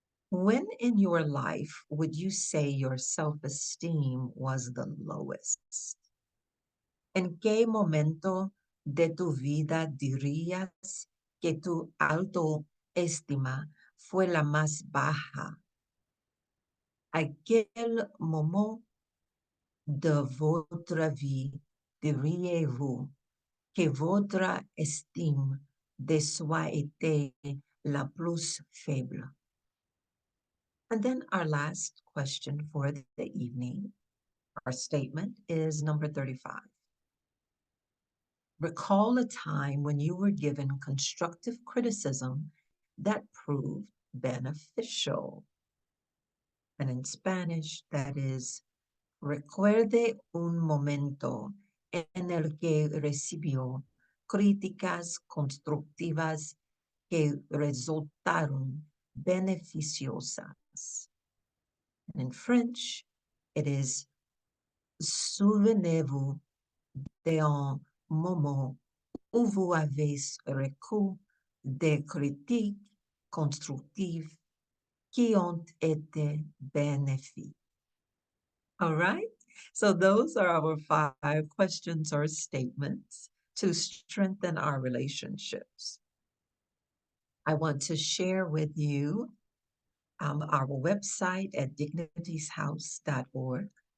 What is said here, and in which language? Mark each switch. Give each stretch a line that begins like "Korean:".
English: When in your life would you say your self-esteem was the lowest?
Spanish: ¿En qué momento de tu vida dirías que tu autoestima fue la más baja?
French: ¿A quel moment de votre vie diriez-vous que votre estime de soi était la plus faible?
English: And then our last question for the evening, our statement is number 35. Recall a time when you were given constructive criticism that proved beneficial. And in Spanish, that is,
Spanish: recuerde un momento en el que recibió críticas constructivas que resultaron beneficiosas.
English: And in French, it is,
French: souvenez-vous d'un moment où vous avez reçu des critiques constructives qui ont été bénéfiques.
English: All right, so those are our 5 questions or statements to strengthen our relationships. I want to share with you our website at dignitieshouse.org.